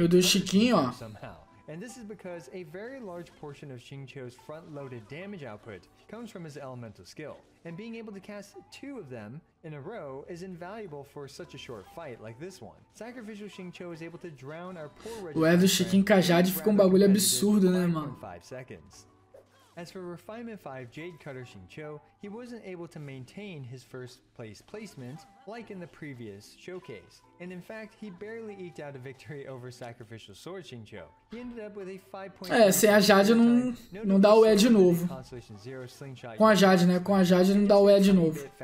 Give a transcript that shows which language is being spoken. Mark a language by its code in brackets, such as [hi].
[pt] E o do Chiquinho, ó. [en] somehow. And this is because a very large portion of Xingqiu's front-loaded damage output comes from his elemental skill, and being able to cast 2 of them in a row is invaluable for such a short fight like this one. Sacrificial Xingqiu is able to drown our poor [pt] o E do Chiquinho com a Jade ficou um bagulho absurdo, né, mano? [en] As for Refinement 5 Jade Cutter Xingqiu, he wasn't able to maintain his first place placement like in the previous showcase, and in fact he barely eked out a victory over Sacrificial Sword Xingqiu. He ended up with a 5.2 [pt] sem a Jade não dá o E de novo. Com a Jade, né? Com a Jade não dá o E de novo.